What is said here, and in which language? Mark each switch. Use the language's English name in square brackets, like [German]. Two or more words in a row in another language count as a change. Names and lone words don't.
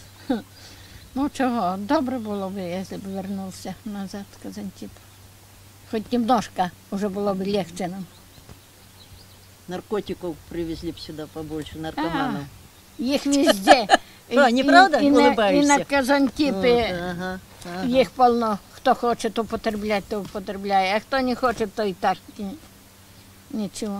[Ukrainian] Ну чого, добре було б, якщо б вернувся назад в Казантип. [Russian] Хоч немножко уже было бы легче нам. Наркотиков привезли бы сюда побольше, наркоманов. Их везде. Что, неправда? И на Казантипе их полно. Кто хочет употреблять, то употребляет. А кто не хочет, то и так ничего.